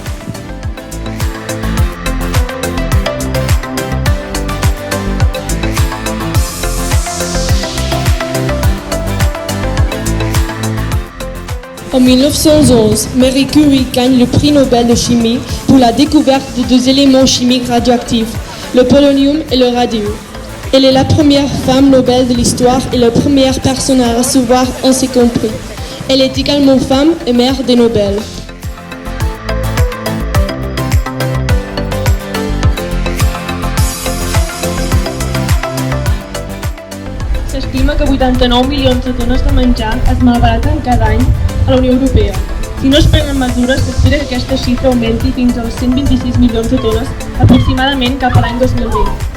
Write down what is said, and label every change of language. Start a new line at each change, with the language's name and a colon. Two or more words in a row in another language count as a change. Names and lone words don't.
French: En 1911, Marie Curie gagne le prix Nobel de chimie pour la découverte de 2 éléments chimiques radioactifs, le polonium et le radium. Elle est la première femme Nobel de l'histoire et la première personne à recevoir un second prix. Elle est également femme et mère des Nobel.
Catalan: S'estima que 89 milions de tones de menjar es malbaraten cada any a la Unió Europea. Si no es prenen mesures, s'espera que aquesta xifra augmenti fins als 126 milions de tones aproximadament cap a l'any 2020.